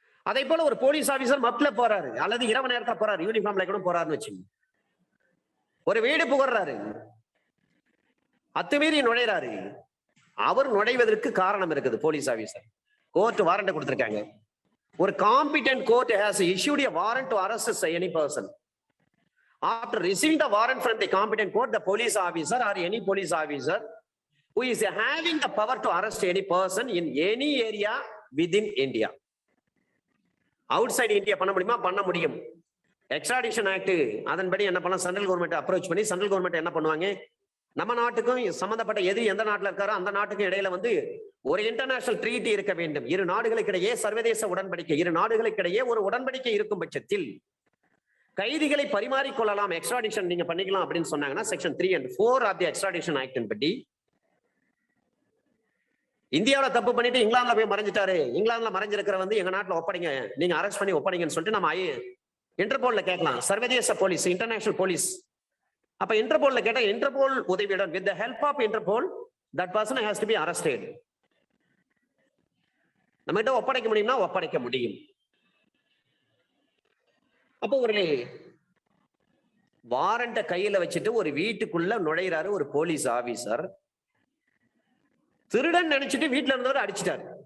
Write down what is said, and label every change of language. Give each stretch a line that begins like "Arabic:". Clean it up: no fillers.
Tamil: அதே போல ஒரு போலீஸ் ஆபீசர் மப்ல போறாரு அல்லது இரவு நேரத்துல போறாரு, யூனிஃபார்ம்ல கூட போறாருன்னு வச்சுங்க, ஒரு வீடு புகறாரு, அத்துமீறி நுழைறாரு. அவர் நுழைவதற்கு காரணம் இருக்குது. போலீஸ் ஆபீசர் கோர்ட் வாரண்ட் கொடுத்திருக்காங்க. ஒரு
English: Competent court has issued a warrant to arrest any person. After receiving the warrant from the competent court, the police officer or any police officer who is having the power to arrest any person in any area within India. Outside India
Tamil: பண்ண முடியுமா? பண்ண முடியும். Extradition act அதன்படி என்ன பண்ணலாம், central government approach பண்ணி central government என்ன பண்ணுவாங்க, நம்ம நாட்டுக்கும் சம்பந்தப்பட்ட எது எந்த நாட்டில் இருக்காரோ அந்த நாட்டுக்கும் இடையில வந்து ஒரு இன்டர்நேஷனல் ட்ரீட்டி இருக்க வேண்டும். இரு நாடுகளுக்கிடையே சர்வதேச உடன்படிக்கை, இரு நாடுகளுக்கிடையே ஒரு உடன்படிக்கை இருக்கும் பட்சத்தில் கைதிகளை பரிமாறிக்கொள்ளலாம், எக்ஸ்ட்ராடிஷன் நீங்க பண்ணிக்கலாம் அப்படின்னு சொன்னாங்கன்னா section 3 and 4 of the extradition actin படி இந்தியாவில் தப்பு பண்ணிட்டு இங்கிலாந்துல போய் மறைஞ்சிட்டாரு, இங்கிலாந்துல மறைஞ்சிருக்கிற வந்து எங்க நாட்டுல ஒப்படைங்க, நீங்க அரெஸ்ட் பண்ணி ஒப்படைங்கன்னு சொல்லிட்டு நம்ம இன்டர்போல்ல கேட்கலாம், சர்வதேச போலீஸ், இன்டர்நேஷனல் போலீஸ். அப்ப இன்டர்போல்ல கேட்டா இன்டர்போல் உதவியுடன்
English: with the help of Interpol that person has to be arrested.
Tamil: நம்ம கிட்ட ஒப்படைக்க முடியும்னா ஒப்படைக்க முடியும். அப்போ ஒரு வாரண்ட கையில வச்சுட்டு ஒரு வீட்டுக்குள்ள நுழையிறாரு ஒரு போலீஸ் ஆபீசர், திருடன் நினைச்சிட்டு வீட்டுல இருந்தவர் அடிச்சிட்டாரு.